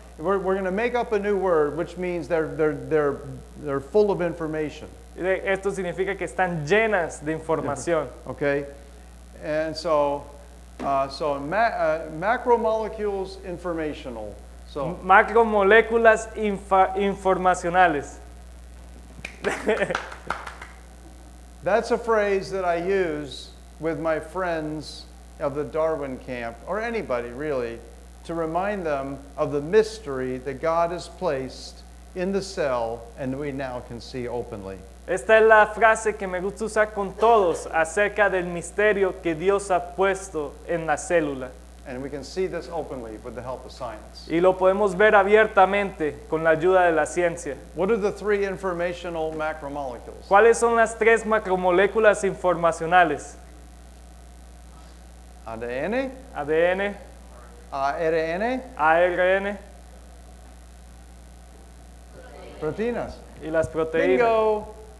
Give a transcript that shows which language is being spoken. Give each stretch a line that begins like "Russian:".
English: We're going to make up a new word, which means they're full of information.
Spanish: Esto significa que están llenas de información.
English: Okay? And so macromolecules, informational. So,
Spanish: Macromoléculas informacionales.
English: that's a phrase that I use with my friends of the Darwin camp, or anybody really, to remind them of the mystery that God has placed in the cell and we now can see openly.
Spanish: Esta es la frase que me gusta usar con todos acerca del misterio que Dios ha puesto en la célula.
English: And we can see this openly with the help of science.
Spanish: Y lo podemos ver abiertamente con la ayuda de la ciencia.
English: What are the 3 informational macromolecules?
Spanish: ¿Cuáles son las 3 macromoléculas informacionales? ADN, ADN, ARN, ARN proteínas. y las proteínas.
English: Bingo.